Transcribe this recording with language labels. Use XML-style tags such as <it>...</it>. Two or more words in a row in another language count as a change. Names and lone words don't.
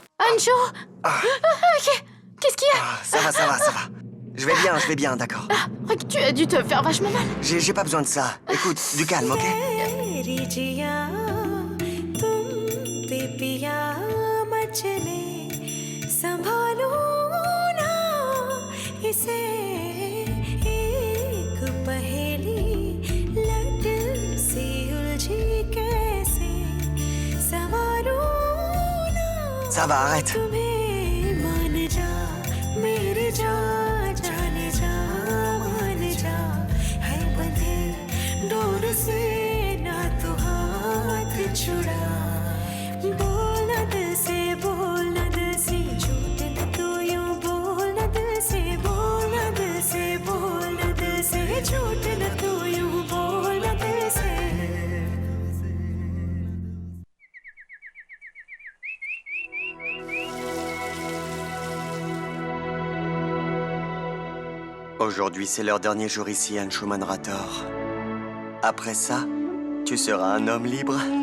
<fr>Anshu Qu'est-ce qu'il y a? Ça va. Je vais bien, d'accord. Tu as dû te faire vachement mal. J'ai pas besoin de ça. Écoute, du calme, ok?</fr> <hi>मेरी जिया तुम पे पिया मचले संभालो ना इसे एक पहेली लट सी उलझी कैसे सवारो ना</hi> <fr>Ça va, arrête.</fr> <hi>तुम्हें मान जा मेरी जा जाने जा मान जा है बंधे डोर से ना तू हाथ छुड़ा बोल ना दिल से झूठ न तू यूं बोल ना दिल से झूठ न तू यूं बोल ना दिल से</hi> <fr>Aujourd'hui, c'est leur dernier jour ici, Anshuman Rator. Après ça, tu seras un homme libre.</fr>